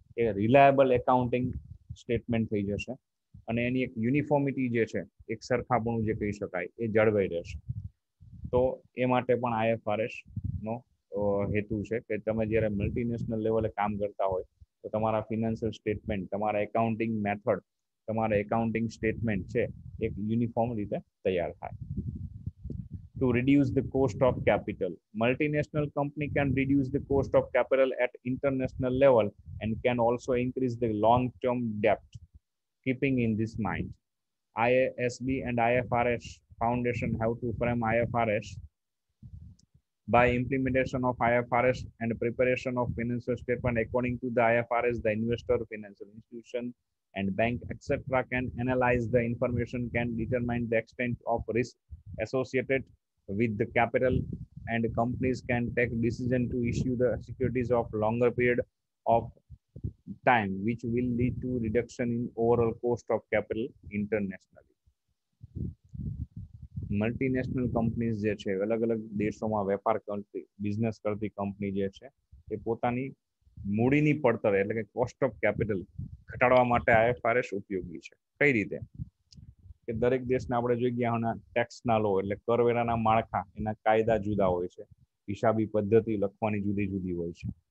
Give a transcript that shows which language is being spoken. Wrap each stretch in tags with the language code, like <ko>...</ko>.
<gu>એ reliable accounting statement થઈ જશે અને એની એક યુનિફોર્મિટી જે છે, એક સરખાપણું જે કહી શકાય એ જળવાઈ રહેશે. તો એ માટે પણ આઈએફઆરએસ નો હેતુ છે કે તમે જ્યારે મલ્ટીનેશનલ લેવલે કામ કરતા હોય તો તમારા ફિનાન્શિયલ સ્ટેટમેન્ટ, તમારા એકાઉન્ટિંગ મેથડ, તમારા એકાઉન્ટિંગ સ્ટેટમેન્ટ છે એક યુનિફોર્મ રીતે તૈયાર થાય.</gu> <en>To reduce the cost of capital. Multinational company can reduce the cost of capital at international level and can also increase the long-term debt. Keeping in this mind, IASB and IFRS Foundation have to frame IFRS. By implementation of IFRS and preparation of financial statement according to the IFRS, the investor, financial institution, and bank, etc., can analyze the information, can determine the extent of risk associated with the capital, and companies can take decision to issue the securities of longer period of time, which will lead to reduction in overall cost of capital internationally.</en> <gu>Multinational companies જે છે, અલગ અલગ દેશોમાં વેપાર કરતી, business કરતી company જે છે એ પોતાની મૂડીની પડતર એટલે કે કોસ્ટ ઓફ કેપિટલ ઘટાડવા માટે આઈએફઆરએસ ઉપયોગી છે. કઈ રીતે કે દરેક દેશના આપણે જોઈ ગયા હોના ટેક્સના લો એટલે કરવેરાના માળખા, એના કાયદા જુદા હોય છે, હિસાબી પદ્ધતિ લખવાની જુદી જુદી હોય છે.</gu>